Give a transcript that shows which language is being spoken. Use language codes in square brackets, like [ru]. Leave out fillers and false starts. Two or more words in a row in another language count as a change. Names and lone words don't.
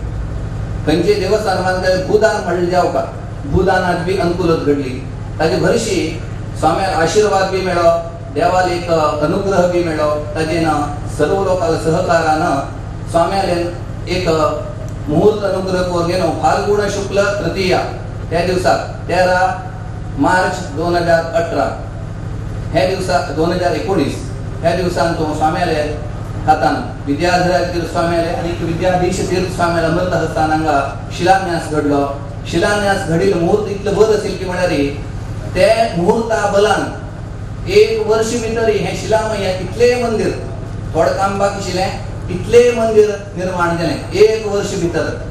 [kok] खंयचे देवस्थान बांदले भूदान म्हणले जावका भूदानाची बी अनुकूलत घडली ताजे भरशी स्वाम्याक आशीर्वाद बी मेळ्ळो देवाल एक अनुग्रह बी मेळ्ळो ताजेन सर्व लोकांक सहकारान स्वाम्याले एक मुहूर्त अनुग्रह करून गेलो फाल्गुन शुक्ल तृतीया त्या दिवसाक 13 मार्च 2018 हे दिवसाक 2019 ह्या दिवसान तो स्वाम्याले हातान विद्याधराज तीर्थ स्वाम्याले आणि विद्याधीश तीर्थ स्वाम्याला मृत हस्तान हांगा शिलान्यास घडलो शिलान्यास घडील मुहूर्त इतलें बरें आशिल्लें की म्हळ्यार ते मुहूर्ता बलान 1 वर्ष भितरी हे शिलामय इतले मंदिर थोडं काम बाकी आशिल्लें इतले मंदिर निर्माण जालें 1 वर्ष भितर